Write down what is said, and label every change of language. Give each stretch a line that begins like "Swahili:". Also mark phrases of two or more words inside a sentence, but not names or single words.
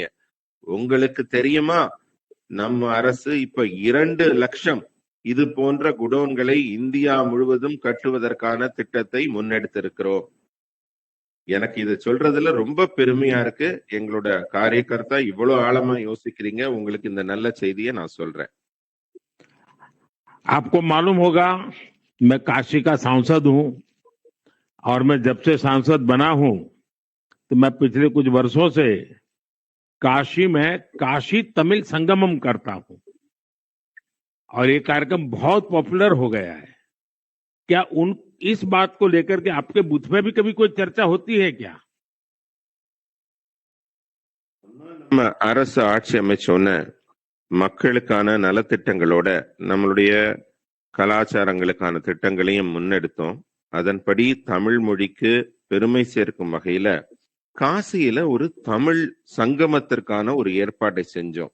Tamil: உங்களுக்கு தெரியுமா, நம்ம அரசு இப்ப 2 லட்சம் இது போன்ற குடோன்களை இந்தியா முழுவதும் கட்டுவதற்கான திட்டத்தை முன்னெடுத்திருக்கிறோம். எனக்கு இதை சொல்றதுல ரொம்ப பெருமையா இருக்கு. எங்களோட காரியகர்த்தா இவ்வளவு ஆழமா யோசிக்கிறீங்க. உங்களுக்கு இந்த நல்ல செய்தியை நான் சொல்றேன்.
Hindi: आपको मालूम होगा, मैं काशी का सांसद हूं, और मैं जब से सांसद बना हूं तो मैं पिछले कुछ वर्षों से काशी में काशी तमिल संगमम करता हूं, और ये कार्यक्रम बहुत पॉपुलर हो गया है। क्या इस बात को लेकर के आपके बूथ में भी कभी कोई चर्चा होती है क्या?
Tamil: நம்ம அரசு ஆட்சி அமைச்சோன்னு மக்களுக்கான நலத்திட்டங்களோட நம்மளுடைய கலாச்சாரங்களுக்கான திட்டங்களையும் முன்னெடுத்தோம். அதன்படி தமிழ் மொழிக்கு பெருமை சேர்க்கும் வகையில காசியில ஒரு தமிழ் சங்கமத்திற்கான ஒரு ஏற்பாட்டை செஞ்சோம்.